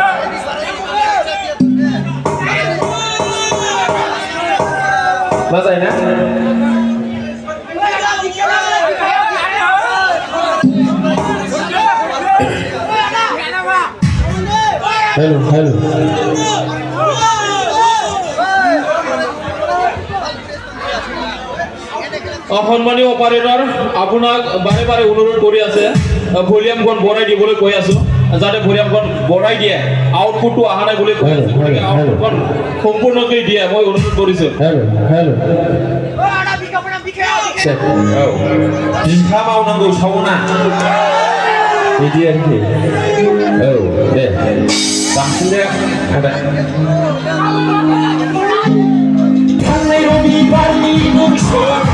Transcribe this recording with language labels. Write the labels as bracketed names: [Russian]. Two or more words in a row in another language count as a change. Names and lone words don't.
[Assamese] না যায় না [English] hello hello [Assamese] সম্মানীয় অপাৰেটৰ আপোনাক বাৰে বাৰে অনুৰোধ কৰি আছে ভলিউমখন বঢ়াই দিবলৈ কৈ আছো যাতে ভলিউমখন বঢ়াই দিয়ে আউটপুটটো অহা নাই বুলি কৈ আছে আউটপুটখন সম্পূৰ্ণকৈ দিয়ে মই অনুৰোধ কৰিছো [English] hello hello' [Bodo] বিখা मावनांगौ सावना बिदि आरोखि औ दे बांसिन दे आदा थांनाय रबिबारनि न'सर